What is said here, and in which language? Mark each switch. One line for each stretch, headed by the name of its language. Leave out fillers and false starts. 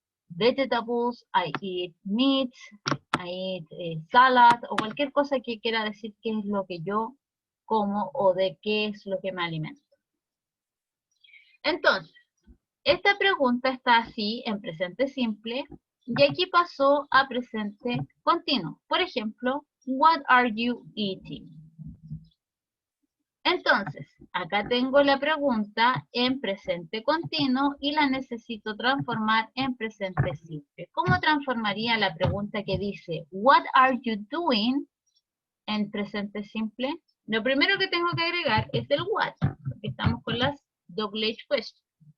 English: vegetables, I eat meat, I eat salad,
Spanish: o cualquier cosa que quiera decir qué es lo que yo como o de qué es lo que me alimento. Entonces, esta pregunta está así en presente simple y aquí pasó a presente continuo. Por ejemplo,
English: what are you eating?
Spanish: Entonces, acá tengo la pregunta en presente continuo y la necesito transformar en presente simple. ¿Cómo transformaría la pregunta que dice
English: what are you doing
Spanish: en presente simple? Lo primero que tengo que agregar es el what, porque estamos con las double H questions.